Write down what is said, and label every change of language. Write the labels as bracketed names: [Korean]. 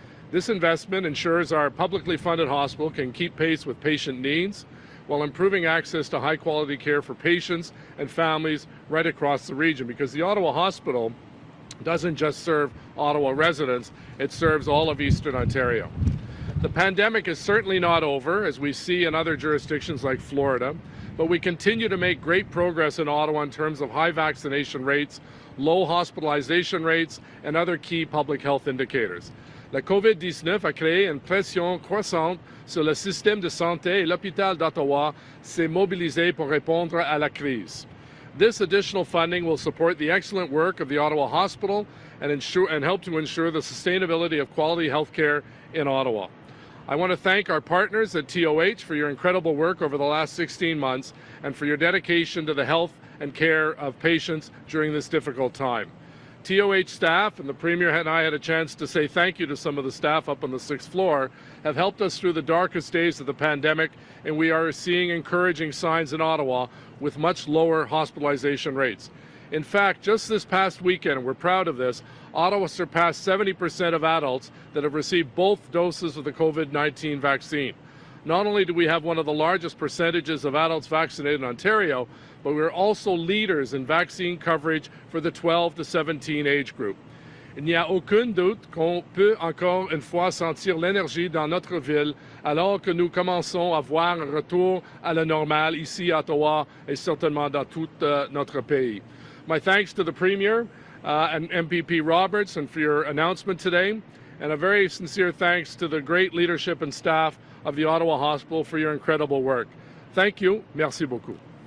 [English] This investment ensures our publicly funded hospital can keep pace with patient needs while improving access to high-quality care for patients and families right across the region, because the Ottawa Hospital doesn't just serve Ottawa residents, it serves all of Eastern Ontario. The pandemic is certainly not over, as we see in other jurisdictions like Florida, but we continue to make great progress in Ottawa in terms of high vaccination rates, low hospitalization rates, and other key public health indicators. [French] La COVID-19 a créé une pression croissante sur le système de santé et l'hôpital d'Ottawa s'est mobilisé pour répondre à la crise. [English] This additional funding will support the excellent work of the Ottawa Hospital and help to ensure the sustainability of quality health care in Ottawa. I want to thank our partners at TOH for your incredible work over the last 16 months and for your dedication to the health and care of patients during this difficult time. TOH staff, and the Premier and I had a chance to say thank you to some of the staff up on the 6th floor, have helped us through the darkest days of the pandemic, and we are seeing encouraging signs in Ottawa with much lower hospitalization rates. In fact, just this past weekend, we're proud of this, Ottawa surpassed 70% of adults that have received both doses of the COVID-19 vaccine. Not only do we have one of the largest percentages of adults vaccinated in Ontario, but we're also leaders in vaccine coverage for the 12 to 17 age group. [French] Il n'y a aucun doute qu'on peut encore une fois sentir l'énergie dans notre ville alors que nous commençons à voir un retour à la normale ici à Ottawa et certainement dans tout notre pays. [English] My thanks to the Premier and MPP Roberts and for your announcement today, and a very sincere thanks to the great leadership and staff of the Ottawa Hospital for your incredible work. Thank you. [French] Merci beaucoup.